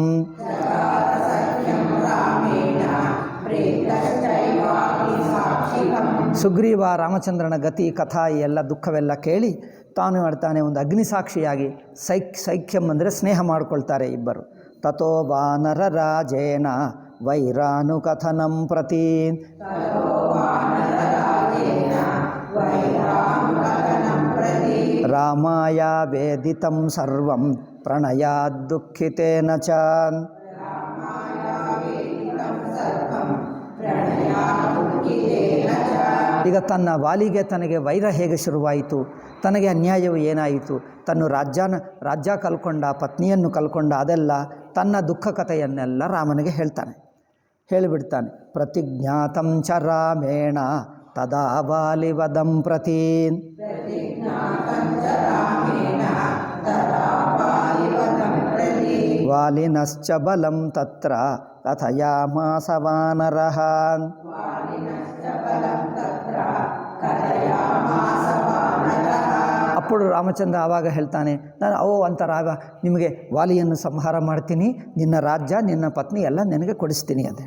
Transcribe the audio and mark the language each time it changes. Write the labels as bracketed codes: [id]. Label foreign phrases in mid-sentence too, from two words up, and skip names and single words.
[kn] ಸುಗ್ರೀವ ರಾಮಚಂದ್ರನ ಗತಿ ಕಥಾ ಎಲ್ಲ ದುಃಖವೆಲ್ಲ ಕೇಳಿ ತಾನು ಮಾಡ್ತಾನೆ ಒಂದು ಅಗ್ನಿಸಾಕ್ಷಿಯಾಗಿ ಸೈಖ್ಯಂ ಅಂದರೆ ಸ್ನೇಹ ಮಾಡಿಕೊಳ್ತಾರೆ ಇಬ್ಬರು. [sa] ತಥೋ ವಾನರ ರಾಜೇನ ವೈರಾನುಕಥನಂ ಪ್ರತಿ. ರಾಮಾಯ ವೇದಿತಂ ಸರ್ವಂ ಪ್ರಣಯಾದ್ದುಃಖಿತೇನ ಚ. [kn] ಈಗ ತನ್ನ ವಾಲಿಗೆ ತನಗೆ ವೈರ ಹೇಗೆ ಶುರುವಾಯಿತು, ತನಗೆ ಅನ್ಯಾಯವು ಏನಾಯಿತು, ತನ್ನ ರಾಜ್ಯ ಕಲ್ಕೊಂಡ, ಪತ್ನಿಯನ್ನು ಕಲ್ಕೊಂಡ, ಅದೆಲ್ಲ ತನ್ನ ದುಃಖ ಕಥೆಯನ್ನೆಲ್ಲ ರಾಮನಿಗೆ ಹೇಳ್ತಾನೆ, ಹೇಳಿಬಿಡ್ತಾನೆ. [sa] ಪ್ರತಿಜ್ಞಾತಂ ಚ ರಾಮೇಣ ತದಾ ವಾಲಿವದಂ ಪ್ರತಿ. ವಾಲಿನಶ್ಚ ಬಲಂ ತತ್ರ ಕಥಯಾಮಾಸ ವಾನರಃ. [kn] ಅప్పుడు ರಾಮಚಂದ್ರ ಆವಾಗ ಹೇಳ್ತಾನೆ, ನಾನು ಅಂತಾರಾಗ ನಿಮಗೆ ವಾಲಿಯನ್ನು ಸಂಹಾರ ಮಾಡ್ತೀನಿ, ನಿನ್ನ ರಾಜ್ಯ ನಿನ್ನ ಪತ್ನಿ ಎಲ್ಲ ನಿನಗೆ ಕೊಡಿಸ್ತೀನಿ ಅದೇ.